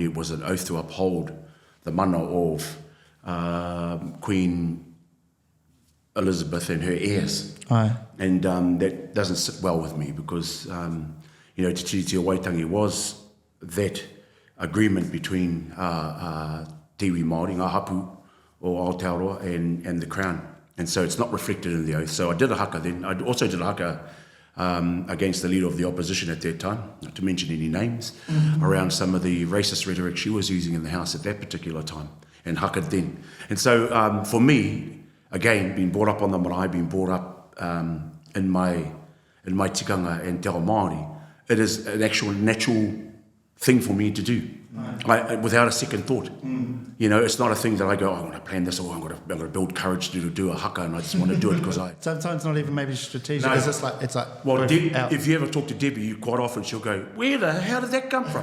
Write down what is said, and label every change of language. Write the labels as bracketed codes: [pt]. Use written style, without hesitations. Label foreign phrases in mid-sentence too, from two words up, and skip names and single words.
[en] It was an oath to uphold the mana of Queen Elizabeth and her heirs. And that doesn't sit well with me because, Te Tiriti o Waitangi was that agreement between [mi] te iwi Māori, ngā hapu o Aotearoa [en] and the Crown. And so it's not reflected in the oath. So I did a haka then. I also did a haka against the leader of the opposition at that time, not to mention any names, around some of the racist rhetoric she was using in the House at that particular time, and haka then. And so for me, again, being brought up on the marae, being brought up in my tikanga and [mi] te ao Māori, [en] it is an actual natural thing for me to do, without a second thought. It's not a thing that I go, I'm going to plan this, or I'm going to build courage to do a haka, and I just want to do it because I... Sometimes not even maybe strategic. No. It's like well, if you ever talk to Debbie, quite often she'll go, how did that come from?